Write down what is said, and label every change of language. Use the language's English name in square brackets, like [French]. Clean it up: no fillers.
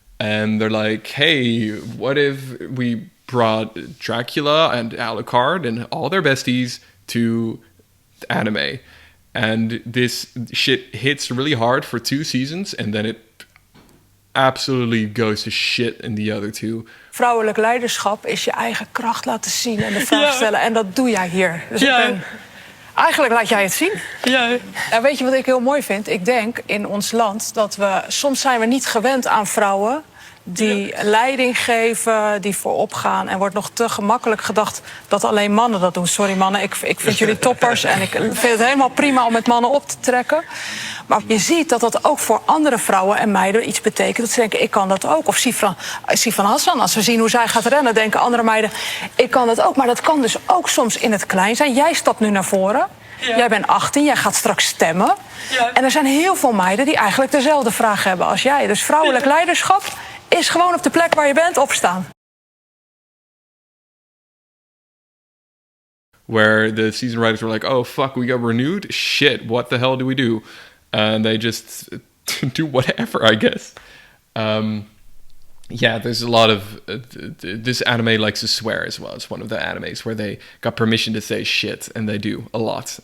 [English] And they're like, hey, what if we brought Dracula and Alucard and all their besties to anime? And this shit hits really hard for 2 seasons and then it absolutely goes to shit in the other 2. [Dutch] Vrouwelijk leiderschap is je eigen kracht laten zien en de vraag stellen. En dat doe jij hier. Dus eigenlijk laat jij het zien. Ja. En weet je wat ik heel mooi vind? Ik denk in ons land dat soms zijn we niet gewend aan vrouwen die leiding geven, die voorop gaan. En wordt nog te gemakkelijk gedacht dat alleen mannen dat doen. Sorry mannen, ik vind jullie toppers en ik vind het helemaal prima om met mannen op te trekken. Maar je ziet dat dat ook voor andere vrouwen en meiden iets betekent. Dat ze denken, ik kan dat ook. Of Sifan Hassan, als we zien hoe zij gaat rennen, denken andere meiden, ik kan dat ook. Maar dat kan dus ook soms in het klein zijn. Jij stapt nu naar voren. Ja. Jij bent 18, jij gaat straks stemmen. Ja. En er zijn heel veel meiden die eigenlijk dezelfde vraag hebben als jij. Dus vrouwelijk leiderschap is gewoon op de plek waar je bent opstaan. [English] Where the season writers were like, oh fuck, we got renewed? Shit, what the hell do we do? And they just do whatever, I guess. There's a lot of... this anime likes to swear as well. It's one of the animes where they got permission to say shit, and they do a lot.